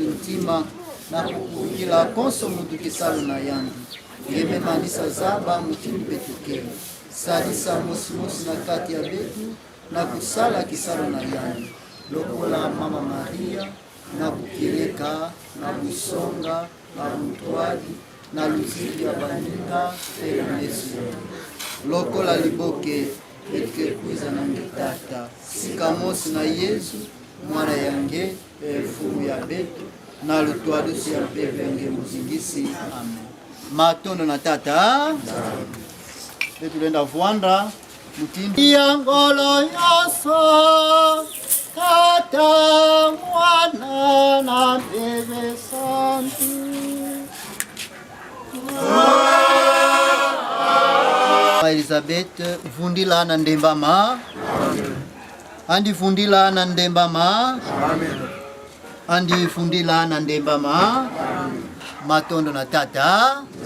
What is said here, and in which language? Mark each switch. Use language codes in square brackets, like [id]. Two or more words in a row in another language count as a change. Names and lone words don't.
[kg] ntima na kukukila konso mutu kisalo na yandi ngeme manisa zaba mutini betu kele salisa mosi na kati ya betu na kusala kisalo na yandi lokola mama Maria na kukileka na busonga na mutwali na luzili ya baninga pela Yesu lokola liboke etike kuiza na ngitata sikamosi na Yesu mwana yange fumu ya betu na lutwadusi ya pevenge muzingisi. Amen. Matondo na tata betu lenda vuanda mutindi ya ngolo yoso tata mwana na bebe santi Elizabeth vundila na ndembama. Andi fundila na ndembama. Andi fundila na ndembama. Matondo na tata.